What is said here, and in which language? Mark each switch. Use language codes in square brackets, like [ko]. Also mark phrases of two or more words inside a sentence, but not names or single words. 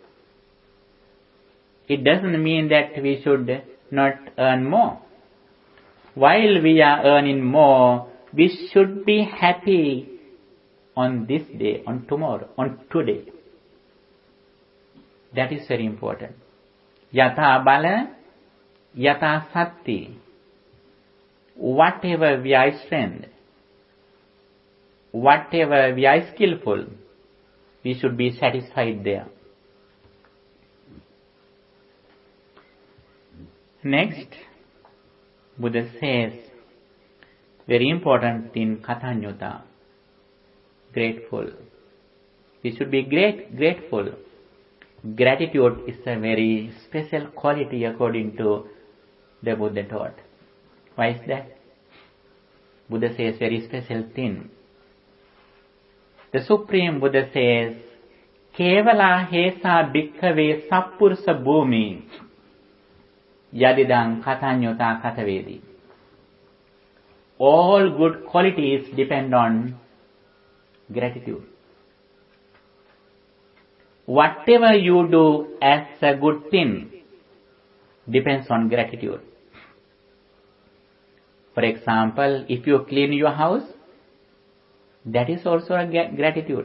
[en] It doesn't mean that we should not earn more. While we are earning more, we should be happy on this day, on tomorrow, on today. That is very important. [pi] Yatha bala, yatha satti. [en] Whatever we are strength, whatever we are skillful, we should be satisfied there. Next, Buddha says, very important in Kathanyuta, grateful. We should be grateful. Gratitude is a very special quality according to the Buddha taught. Why is that? Buddha says very special thing. The Supreme Buddha says, [pi] Kevala hesa bhikkhave sappursa bhumi yadidang kathanyuta katavedi. [en] All good qualities depend on gratitude. Whatever you do as a good thing depends on gratitude. For example, if you clean your house, that is also a gratitude.